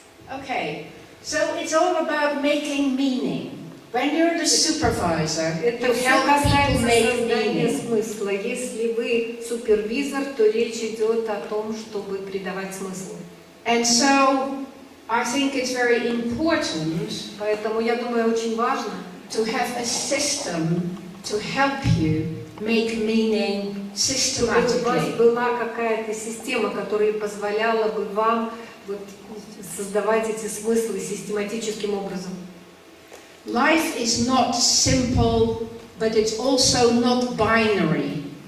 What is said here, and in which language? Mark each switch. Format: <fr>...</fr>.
<en>Okay, so it's all about making meaning. When you're the supervisor, you help people make</en> <ru>создания</ru> <en>meaning.</en> <ru>смысла. Если вы супервизор, то речь идет о том, чтобы придавать смысл.</ru> <en>And so I think it's very important</en> <ru>Поэтому я думаю, очень важно</ru> <en>to have a system to help you make meaning</en> <ru>чтобы у вас</ru> <en>systematically.</en> <ru>была какая-то система, которая позволяла бы вам создавать эти смыслы систематическим образом.</ru> <en>life is not simple, but it's also not binary.</en>